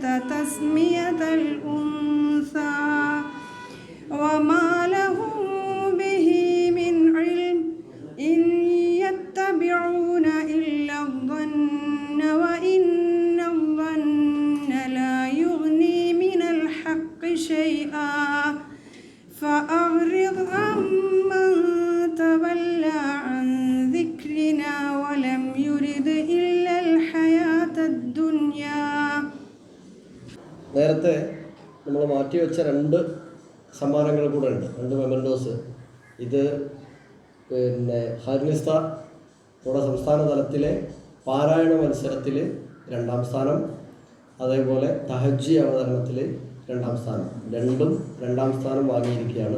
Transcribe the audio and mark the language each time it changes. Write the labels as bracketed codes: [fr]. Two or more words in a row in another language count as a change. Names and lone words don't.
[ar] تسمية الأنثى وما لهم به من علم إن يتبعون إلا الظن وإن الظن لا يغني من الحق شيئا فأعرض عمن تولى عن ذكرنا ولم يرد إلا الحياة الدنيا. [ml] നേരത്തെ നമ്മൾ മാറ്റിവെച്ച രണ്ട് സമ്മാനങ്ങൾ കൂടെ ഉണ്ട്, രണ്ട് മെമൻറ്റോസ്. ഇത് പിന്നെ ഹർനിസ്ത നമ്മുടെ സംസ്ഥാന തലത്തിലെ പാരായണ മത്സരത്തിൽ 2ാം സ്ഥാനം, അതേപോലെ തഹജ്ജി അവതരണത്തിൽ 2ാം സ്ഥാനം, രണ്ടും 2ാം സ്ഥാനം വാങ്ങിയിരിക്കുകയാണ്.